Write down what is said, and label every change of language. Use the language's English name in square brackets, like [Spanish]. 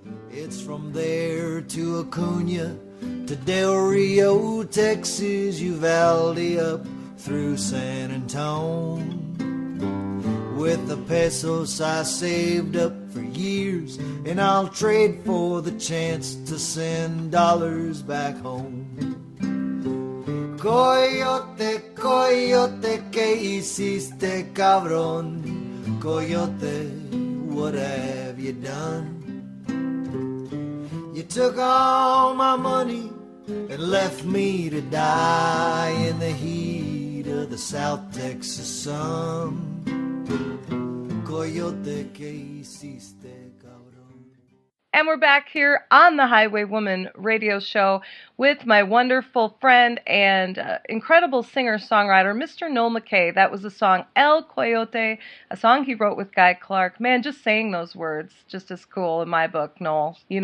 [English] It's from there to Acuna, to Del Rio, Texas, Uvalde, up through San Antonio. With the pesos I saved up for years, and I'll trade for the chance to send dollars back home. [Spanish] Coyote, coyote, ¿qué hiciste, cabrón? [English] Coyote, what have you done? You took all my money and left me to die in the heat of the South Texas sun. [Spanish] Coyote, ¿qué hiciste, cabrón? [English] And we're back here on the Highwaywoman Radio Show with my wonderful friend and incredible singer-songwriter, Mr. Noel McKay. That was the song El Coyote, a song he wrote with Guy Clark. Man, just saying those words, just as cool in my book, Noel,